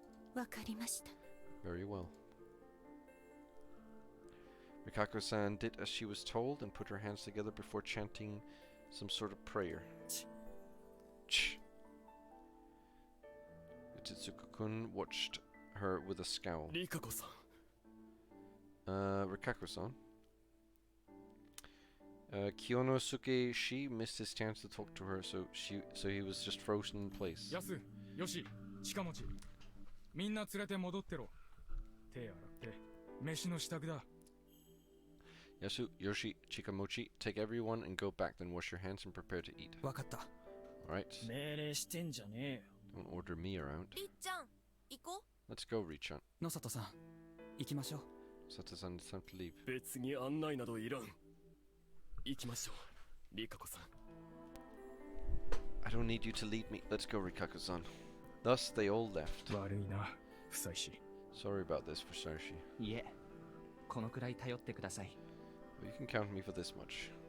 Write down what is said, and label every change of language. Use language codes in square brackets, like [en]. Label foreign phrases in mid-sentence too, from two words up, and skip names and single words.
[en] Very well. Rikako-san did as she was told and put her hands together before chanting some sort of prayer. Ch. Utsutsuki-kun watched her with a scowl. Rikako-san. Kyonosuke Shi missed his chance to talk to her, so he was just frozen in place. Yasu, Yoshi, Chikamochi. [ja] Minna tsurete modottero. Te aratte. Meshi no shitaku da. [en] Yasu, Yoshi, Chikamochi, take everyone and go back, then wash your hands and prepare to eat. Alright. Don't order me around. Let's go, Richan. [ja] Nosato-san, ikimashou. [en] Sato-san, it's time to leave. I don't need you to lead me. Let's go, Rikako-san. Thus, they all left. Sorry about this, Fusashi. Well, you can count me for this much.